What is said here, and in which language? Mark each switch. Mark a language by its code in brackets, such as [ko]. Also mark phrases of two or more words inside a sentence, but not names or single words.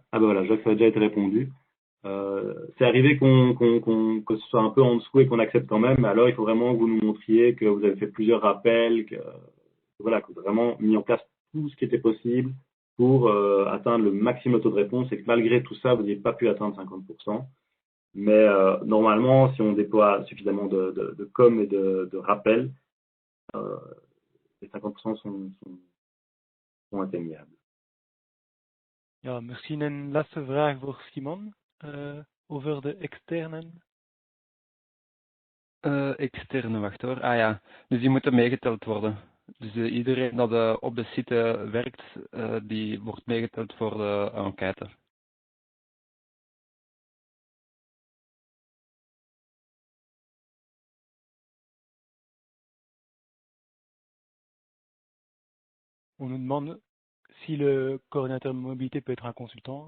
[fr] Ah ben voilà, je vois que ça a déjà été répondu. C'est arrivé que ce soit un peu en dessous et qu'on accepte quand même, mais alors il faut vraiment que vous nous montriez que vous avez fait plusieurs rappels, que voilà, que vous avez vraiment mis en place tout ce qui était possible pour atteindre le maximum de taux de réponse et que malgré tout ça, vous n'ayez pas pu atteindre 50%. Mais normalement, si on déploie suffisamment de com et de rappels, les 50% sont atteignables. [nl] Ja, misschien een laatste vraag voor Simon over de externen. Externe, wacht hoor. Ah ja, dus die moeten meegeteld worden. Dus iedereen dat op de site werkt, die wordt meegeteld voor de enquête. [fr] On nous demande si le coordinateur de mobilité peut être un consultant.